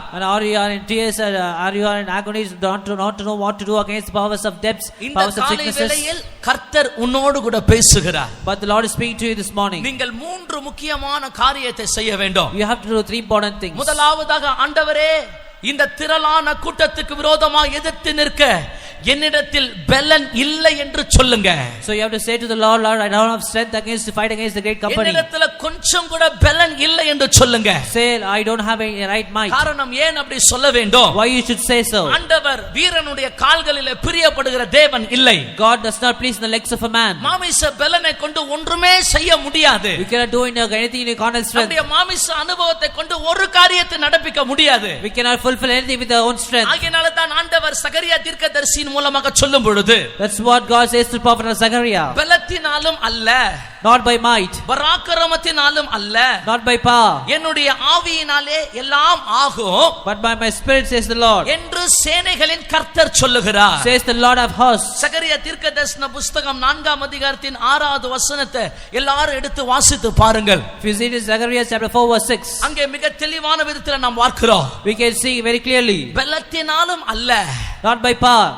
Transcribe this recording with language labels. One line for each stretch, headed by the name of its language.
English: And are you in tears, are you in agonies, not to know what to do against powers of debts,
Tamil: இந்த
English: powers of
Tamil: காலை
English: sicknesses?
Tamil: வேளையில் கர்த்தர் உன்னோடு கூட பேசுகிறார்.
English: But the Lord is speaking to you this morning.
Tamil: நீங்கள் 3 முக்கியமான காரியத்தை செய்ய வேண்டும்.
English: You have to do 3 important things.
Tamil: முதலாவதாக, ஆண்டவரே, இந்த திரளான கூட்டத்துக்கு விரோதமாக எதிர்த்து நிற்க என்னிடத்தில் பலன் இல்லை என்று சொல்லுங்க.
English: So you have to say to the Lord, Lord, I don't have strength to fight against the great company.
Tamil: என்னிடத்தில் கொஞ்சம் கூட பலன் இல்லை என்று சொல்லுங்க.
English: Say, I don't have a right might.
Tamil: காரணம் ஏன் அப்படி சொல்ல வேண்டும்?
English: Why you should say so?
Tamil: ஆண்டவர் வீரனுடைய கால்களிலே பிரியப்படுகிற தேவன் இல்லை.
English: God does not please in the legs of a man.
Tamil: மாமிச பலனை கொண்டு ஒன்றுமே செய்ய முடியாது.
English: You cannot do anything in your carnal strength.
Tamil: நம்முடைய மாமிச அனுபவத்தை கொண்டு ஒரு காரியத்தை நடப்பிக்க முடியாது.
English: We cannot fulfill anything with our own strength.
Tamil: ஆகையால தான் ஆண்டவர் சகரியா தீர்க்கதரிசியின் மூலமாக சொல்லும் பொழுது,
English: That's what God says to prophet Zechariah.
Tamil: பலத்தினாலும் அல்ல,
English: Not by might,
Tamil: பராக்கிரமத்தினாலும் அல்ல,
English: not by power,
Tamil: என்னுடைய ஆவியினாலே எல்லாம் ஆகும்
English: but by my spirit, says the Lord.
Tamil: என்று சேனைகளின் கர்த்தர் சொல்லுகிறார்.
English: Says the Lord of hosts.
Tamil: சகரியா தீர்க்கதரிசன புத்தகம் 4ஆம் அதிகாரத்தின் 6வது வசனத்தை எல்லாரும் எடுத்து வாசித்து பாருங்கள்.
English: If you see this Zechariah chapter 4 verse 6,
Tamil: அங்கே மிக தெளிவான விதத்தில் நாம் பார்க்கிறோம்.
English: we can see very clearly.
Tamil: பலத்தினாலும் அல்ல,
English: Not by power,